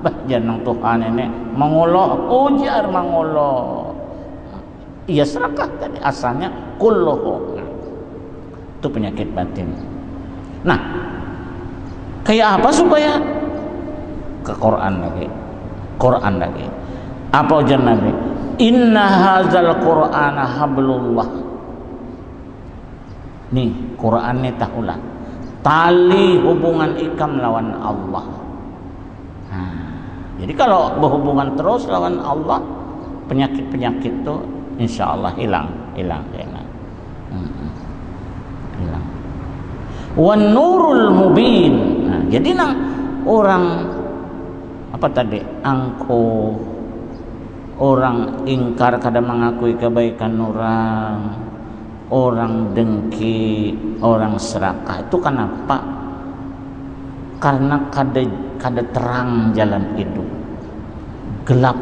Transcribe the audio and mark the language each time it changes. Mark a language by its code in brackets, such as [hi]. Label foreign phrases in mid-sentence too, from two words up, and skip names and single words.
[bjn] Janang Tuhan ini mangoloh, ujar mangoloh. Iya serakah tadi asalnya kulluhu. Itu penyakit batin. Nah, kayak apa supaya ke Quran lagi. Apa ujar Nabi? [ar] إن هذا القرآن حبل الله. [bjn] Nih, Quran ini tahulah. Tali hubungan ikam lawan Allah. Jadi kalau berhubungan terus lawan Allah, penyakit-penyakit itu [ar] إن شاء الله [bjn] hilang. [ar] والنور المبين. [bjn] Nah, jadi nang orang apa tadi angkuh, orang ingkar kadang mengakui kebaikan orang dengki, orang serakah itu kenapa? Karena kada terang jalan hidup, gelap.